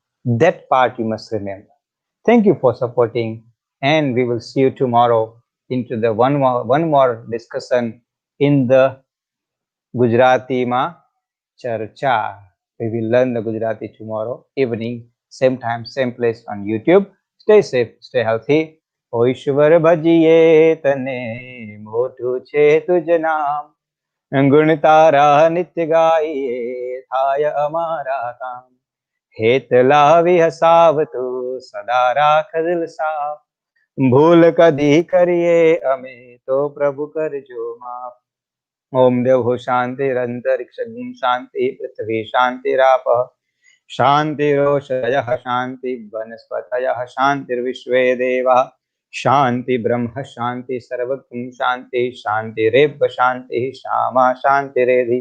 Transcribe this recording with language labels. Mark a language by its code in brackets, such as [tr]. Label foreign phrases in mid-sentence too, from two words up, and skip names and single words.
[en] That part you must remember. Thank you for supporting, and we will see you tomorrow into the one more discussion in the Gujarati Ma Charcha. We will learn the Gujarati tomorrow evening, same time, same place on YouTube. Stay safe, stay healthy. [gu] O ઈશ્વર ભજીએ તને મોટું છે તુજ નામ, ગુણ તારા નિત્ય ગાઈએ થાય અમારા કામ. હેત લાવી હસાવતું સદા રાખ દિલ સાફ, ભૂલ કદી કરીએ અમે તો પ્રભુ કરજો માફ. [sa] ओम देव शांतिरंतरिक्ष शांति पृथ्वी शांतिराप शांतिरोषधय शांति वनस्पतय शांतिर्विश्वे देवा शांति ब्रह्म शांति सर्वगुण शांति शांतिरेव शांति श्यामा शांतिरेधि.